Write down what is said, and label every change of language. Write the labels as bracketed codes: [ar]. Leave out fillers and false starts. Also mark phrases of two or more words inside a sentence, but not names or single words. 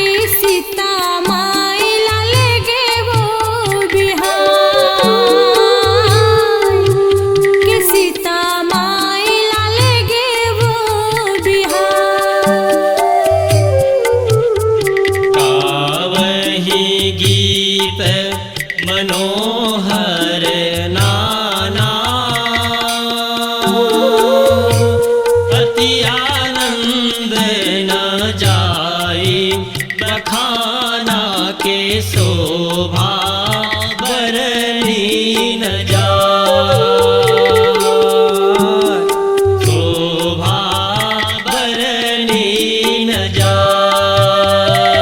[hne] सीता माई लाल गे वो बिहार के, सीता माई लाल गे वो बिहार। [awa] गावही गीत मनोहर नाना, अति आनंद न जाई बखाना के। शोभा बरनी न जाए, शोभा बरनी न जाए।